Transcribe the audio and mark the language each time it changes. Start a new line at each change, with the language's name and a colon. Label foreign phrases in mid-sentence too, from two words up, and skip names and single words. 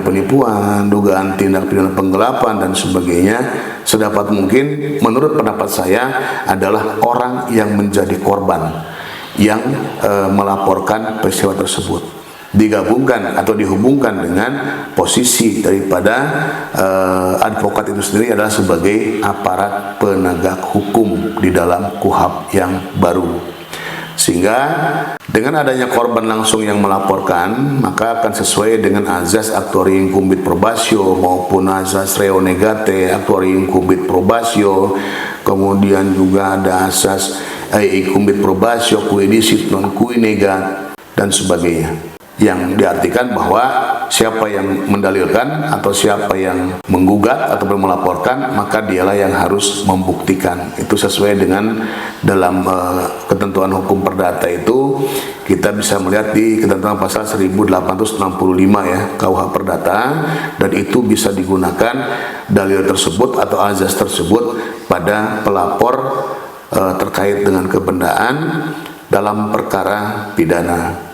Indonesian: penipuan, dugaan tindak pidana penggelapan dan sebagainya, sedapat mungkin menurut pendapat saya adalah orang yang menjadi korban yang melaporkan peristiwa tersebut digabungkan atau dihubungkan dengan posisi daripada advokat itu sendiri adalah sebagai aparat penegak hukum di dalam KUHP yang baru. Sehingga dengan adanya korban langsung yang melaporkan, maka akan sesuai dengan azas
Latin: actuari incumbit probatio
Indonesian: maupun azas
Latin: reo negate actuari incumbit probatio,
Indonesian: kemudian juga ada asas
Latin: incumbit probatio cui dicit non cui negat
Indonesian: dan sebagainya, yang diartikan bahwa siapa yang mendalilkan atau siapa yang menggugat atau melaporkan, maka dialah yang harus membuktikan. Itu sesuai dengan dalam ketentuan hukum perdata itu kita bisa melihat di ketentuan pasal 1865 ya KUH Perdata, dan itu bisa digunakan dalil tersebut atau azas tersebut pada pelapor terkait dengan kebendaan dalam perkara pidana.